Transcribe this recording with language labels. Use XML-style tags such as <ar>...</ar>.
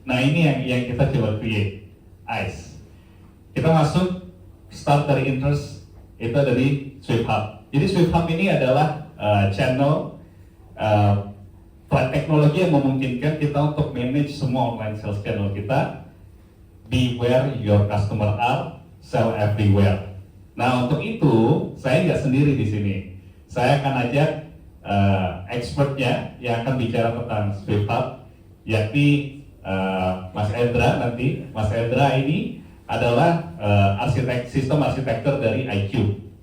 <id>Nah ini yang kita coba create, ICE. Kita masuk start dari interest, itu dari Swift Hub. Jadi Swift Hub ini adalah channel teknologi yang memungkinkan kita untuk manage semua online sales channel kita.</id> <en>Be where your customer are, sell everywhere.</en> <id>Nah untuk itu saya nggak sendiri di sini. Saya akan ajak expertnya yang akan bicara tentang Swift Hub, yakni Mas Endra nanti. Mas Endra ini adalah sistem arsitektur dari iCube.</id>